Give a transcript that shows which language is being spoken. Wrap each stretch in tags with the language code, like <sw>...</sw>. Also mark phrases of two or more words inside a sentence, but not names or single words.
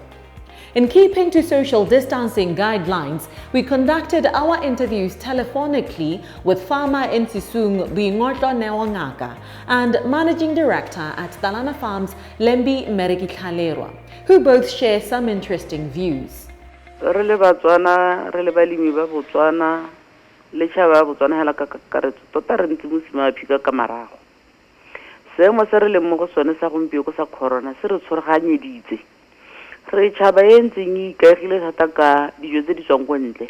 <en>In keeping to social distancing guidelines, we conducted our interviews telephonically with farmer in Sisung, Boingotlo Ngaka, and managing director at Tlhalerwa Farms, Lembie Mmereki Tlhalerwa, who both share some interesting views.</en> <tn>Re le Batswana, re le balemi ba Botswana, le tšhaba Botswana hela ka kakaretso tota re ntse mosima phika ka marago. Seemo se re leng mo go sone sa gompieno sa corona se re tshwaraganyeditse. Re tšhaba e ntseng e ikaegile thata ka dijo tse di tswang ko ntle.</tn>